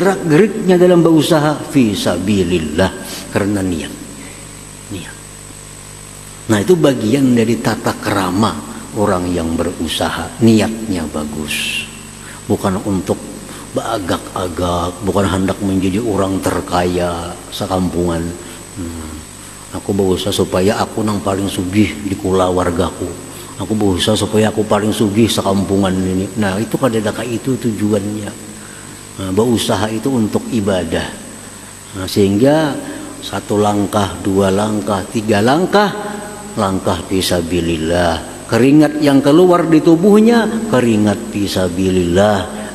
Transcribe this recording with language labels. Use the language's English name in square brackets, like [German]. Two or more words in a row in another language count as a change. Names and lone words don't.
[Banjar] Gerak-geriknya dalam berusaha fisabilillah, karena niat. Niat. Nah, itu bagian dari tata kerama orang yang berusaha. Niatnya bagus, bukan untuk beragak-agak, bukan hendak menjadi orang terkaya sekampungan. Aku berusaha supaya aku nang paling sugih di kula wargaku. Aku berusaha supaya aku paling sugih sekampungan ini. Nah, itu kadang-kadang itu tujuannya. Nah, berusaha itu untuk ibadah. Nah, sehingga 1 langkah, 2 langkah, 3 langkah, langkah fisabilillah. Keringat yang keluar di tubuhnya, keringat fisabilillah.